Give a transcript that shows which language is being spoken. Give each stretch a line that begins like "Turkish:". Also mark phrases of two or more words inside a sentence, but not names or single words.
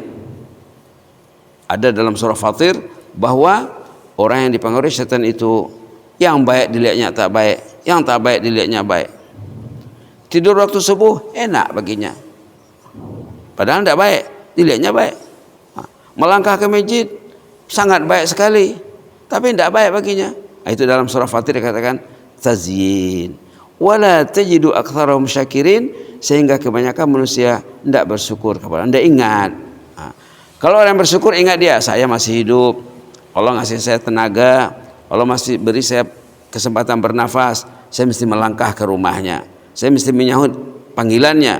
Indonesian: Ada dalam surah Fatir bahwa orang yang dipengaruhi setan itu yang baik dilihatnya tak baik, yang tak baik dilihatnya baik. Tidur waktu subuh enak baginya, padahal tidak baik, dilihatnya baik. Melangkah ke masjid sangat baik sekali, tapi tidak baik baginya. Itu dalam surah Fatir dikatakan tazyin.
Arabic: ولا تجد أكثرهم شاكرين,
Indonesian: sehingga kebanyakan manusia tidak bersyukur kepada, tidak ingat. Kalau orang bersyukur ingat dia, saya masih hidup, Allah ngasih saya tenaga, Allah masih beri saya kesempatan bernafas, saya mesti melangkah ke rumahnya, saya mesti menyahut panggilannya.